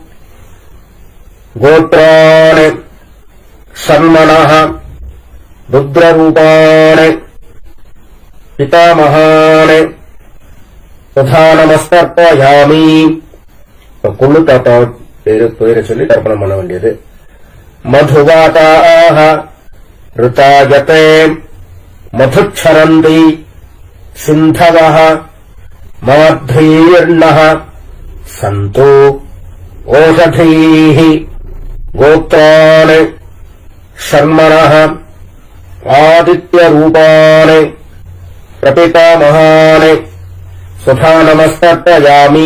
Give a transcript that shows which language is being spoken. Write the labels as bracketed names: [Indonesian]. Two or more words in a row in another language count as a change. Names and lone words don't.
[Sanskrit] गोत्राणि शर्मणः रुद्ररूपाणि पितामहानि स्वधा नमस्तर्पयामि। [Tamil] கொள்ளு தாத்தா பேர் சொல்லி தர்ப்பணம் பண்ண வேண்டியது. [Sanskrit] मधुवाताः ऋतायते मधुच्छरन्ति सिन्धवः माध्वीर्णः सन्तु ओषधीः। गोत्राणि शर्मणः आदित्यरूपाणि प्रपितामहानि स्वधा नमस्तर्पयामि।